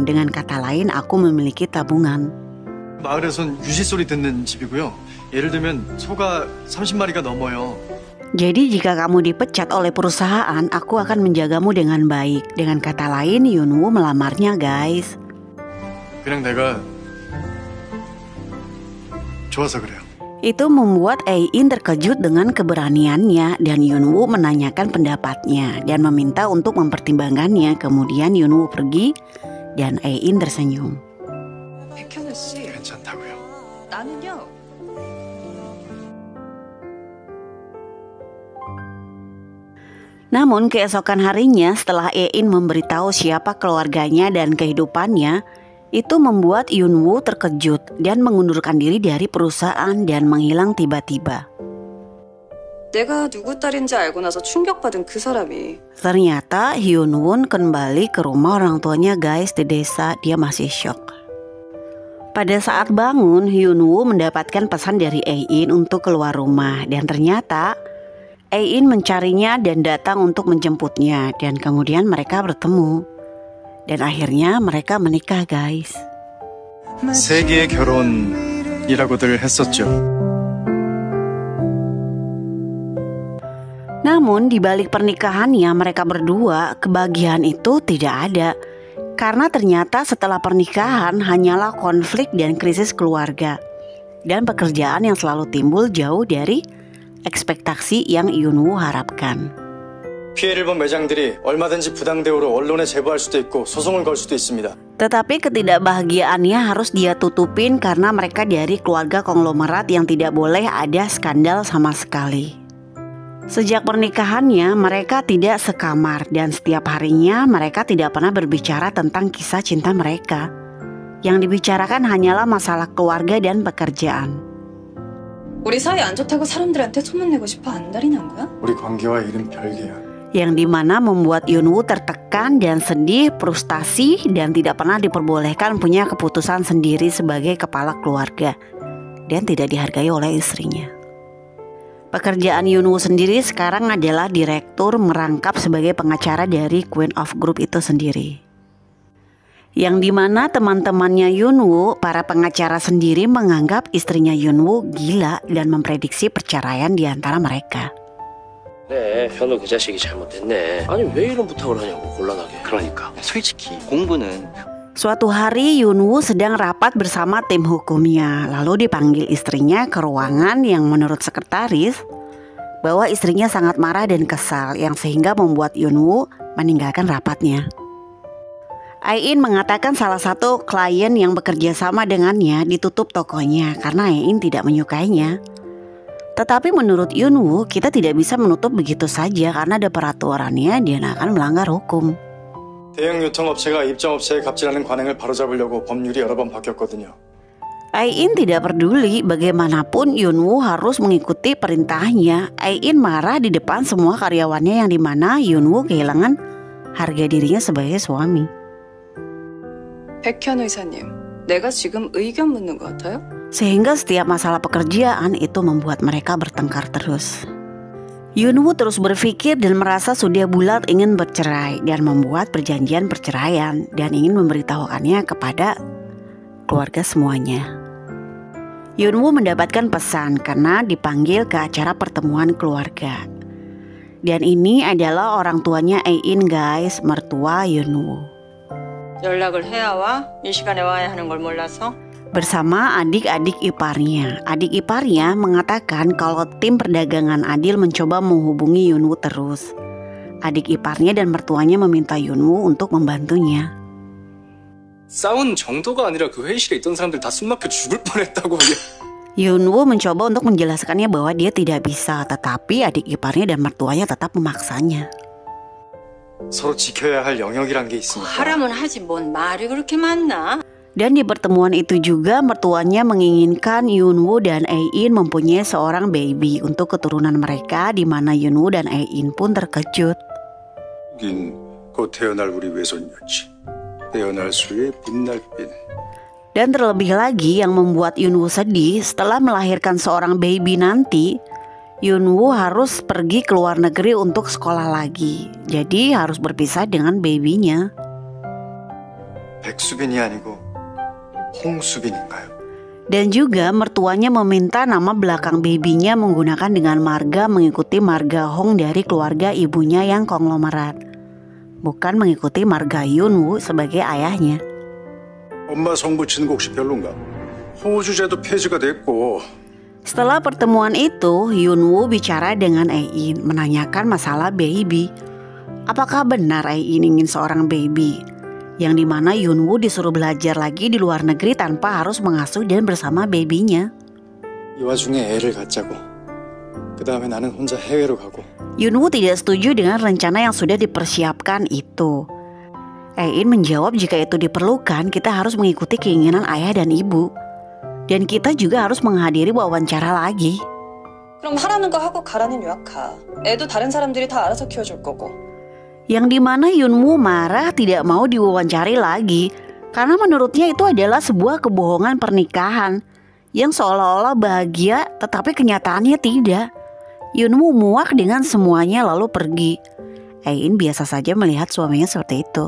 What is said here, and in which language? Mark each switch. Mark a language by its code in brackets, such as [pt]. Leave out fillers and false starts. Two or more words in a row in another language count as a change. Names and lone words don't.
[id] Dengan kata lain, aku memiliki tabungan. [ko] 마을에선 유시 소리 듣는 집이고요. 예를 들면 소가 30마리가 넘어요. [id] Jadi jika kamu dipecat oleh perusahaan, aku akan menjagamu dengan baik. Dengan kata lain, Yoon-woo melamarnya, guys. [ko] 그냥 내가 좋아서 그래요. [id] Itu membuat Ae-in terkejut dengan keberaniannya, dan Yoon-woo menanyakan pendapatnya dan meminta untuk mempertimbangkannya. Kemudian Yoon-woo pergi dan Ae-in tersenyum. [ko] 백현우 씨, 괜찮다고요. 나는요. [id] Namun keesokan harinya setelah Ae-in memberitahu siapa keluarganya dan kehidupannya, itu membuat Yoon-woo terkejut dan mengundurkan diri dari perusahaan dan menghilang tiba-tiba. [ko] 내가 누구 딸인지 알고 나서 충격받은 그 사람이 [id] Ternyata Hyun-woo kembali ke rumah orang tuanya, guys, di desa. Dia masih shock. Pada saat bangun, Hyun-woo mendapatkan pesan dari Ae-in untuk keluar rumah, dan ternyata Ae-in mencarinya dan datang untuk menjemputnya, dan kemudian mereka bertemu. Dan akhirnya mereka menikah, guys. [ko] 세계의 결혼이라고들 했었죠. [id] Namun di balik pernikahannya mereka berdua, kebahagiaan itu tidak ada. Karena ternyata setelah pernikahan hanyalah konflik dan krisis keluarga, dan pekerjaan yang selalu timbul jauh dari ekspektasi yang Yoon-woo harapkan. [ko] 피해를 본 매장들이 얼마든지 부당 대우로 언론에 제보할 수도 있고 소송을 걸 수도 있습니다. [id] Tetapi ketidakbahagiaannya harus dia tutupin karena mereka dari keluarga konglomerat yang tidak boleh ada skandal sama sekali. Sejak pernikahannya mereka tidak sekamar, dan setiap harinya mereka tidak pernah berbicara tentang kisah cinta mereka. Yang dibicarakan hanyalah masalah keluarga dan pekerjaan. [ko] 우리 사이 안 좋다고 사람들한테 소문내고 싶어 안달이난 거야? 우리 관계와 일은 별개야. [id] Yang dimana membuat Yoon-woo tertekan dan sedih, frustasi, dan tidak pernah diperbolehkan punya keputusan sendiri sebagai kepala keluarga, dan tidak dihargai oleh istrinya. Pekerjaan Yunwoo sendiri sekarang adalah direktur merangkap sebagai pengacara dari Queen of Group itu sendiri. Yang dimana teman-temannya Yunwoo, para pengacara sendiri menganggap istrinya Yunwoo gila dan memprediksi perceraian di antara mereka. [ko] 네, 현우 그 자식이 잘못했네. 아니 왜 이런 부탁을 하냐고 곤란하게. 그러니까 솔직히 공부는 [id] Suatu hari Yunwoo sedang rapat bersama tim hukumnya. Lalu dipanggil istrinya ke ruangan yang menurut sekretaris bahwa istrinya sangat marah dan kesal, yang sehingga membuat Yunwoo meninggalkan rapatnya. Ai-in mengatakan salah satu klien yang bekerja sama dengannya ditutup tokonya karena Ai-in tidak menyukainya. Tetapi menurut Yunwoo, kita tidak bisa menutup begitu saja karena ada peraturannya dan akan melanggar hukum. [ko] 대형 유통업체가 입점업체에 갑질하는 관행을 바로잡으려고 법률이 여러 번 바뀌었거든요. [id] Ai-in tidak peduli, bagaimanapun Yunwoo harus mengikuti perintahnya. Ai-in marah di depan semua karyawannya yang dimana Yunwoo kehilangan harga dirinya sebagai suami. [ko] 백현 의사님, 내가 지금 의견 묻는 것 같아요? [id] Sehingga setiap masalah pekerjaan itu membuat mereka bertengkar terus. Yunwoo terus berpikir dan merasa sudah bulat ingin bercerai dan membuat perjanjian perceraian dan ingin memberitahukannya kepada keluarga semuanya. Yunwoo mendapatkan pesan karena dipanggil ke acara pertemuan keluarga. Dan ini adalah orang tuanya Ai-in guys, mertua Yunwoo. [ko] 연락을 해야 와? 이 시간에 와야 하는 걸 몰라서? [id] Bersama adik-adik iparnya. Adik iparnya mengatakan kalau tim perdagangan adil mencoba menghubungi Yunwoo terus. Adik iparnya dan mertuanya meminta Yunwoo untuk membantunya. [ko] 싸운 정도가 아니라 그 회의실에 있던 사람들 다 숨막혀 죽을 뻔했다고. [id] Yunwoo mencoba untuk menjelaskannya bahwa dia tidak bisa, tetapi adik iparnya dan mertuanya tetap memaksanya. [ko] 서로 지켜야 할 영역이란 게 있으니까. 하라면 하지 뭔 말이 그렇게 많나? [id] Dan di pertemuan itu juga mertuanya menginginkan Yunwoo dan Ai-in mempunyai seorang baby untuk keturunan mereka, di mana Yunwoo dan Ai-in pun terkejut. [ko] 긴 곧 태어날 우리 외손녀지. 태어날 수의 빛날 빛. [id] Dan terlebih lagi yang membuat Yunwoo sedih, setelah melahirkan seorang baby nanti, Yunwoo harus pergi ke luar negeri untuk sekolah lagi. Jadi harus berpisah dengan babynya. [ko] 백수빈이 아니고 홍수빈인가요? [id] Dan juga mertuanya meminta nama belakang babynya menggunakan dengan marga mengikuti marga Hong dari keluarga ibunya yang konglomerat, bukan mengikuti marga Yunwoo sebagai ayahnya. [ko] 엄마 성 붙이는 거 혹시 별론가? 호주제도 폐지가 됐고. [id] Setelah pertemuan itu, Yunwoo bicara dengan Ai-in menanyakan masalah baby. Apakah benar Ai-in ingin seorang baby? Yang dimana Yunwoo disuruh belajar lagi di luar negeri tanpa harus mengasuh dan bersama babynya. [ko] 이 와중에 애를 갖자고. 그 다음에 나는 혼자 해외로 가고. [id] Yunwoo tidak setuju dengan rencana yang sudah dipersiapkan itu. Ai-in menjawab jika itu diperlukan, kita harus mengikuti keinginan ayah dan ibu. Dan kita juga harus menghadiri wawancara lagi. [ko] 그럼 하라는 거 하고 가라는 유학 가. 애도 다른 사람들이 다 알아서 키워줄 거고. [id] Yang dimana Yunwoo marah tidak mau diwawancari lagi karena menurutnya itu adalah sebuah kebohongan pernikahan yang seolah-olah bahagia tetapi kenyataannya tidak. Yunwoo muak dengan semuanya lalu pergi. Ai-in biasa saja melihat suaminya seperti itu.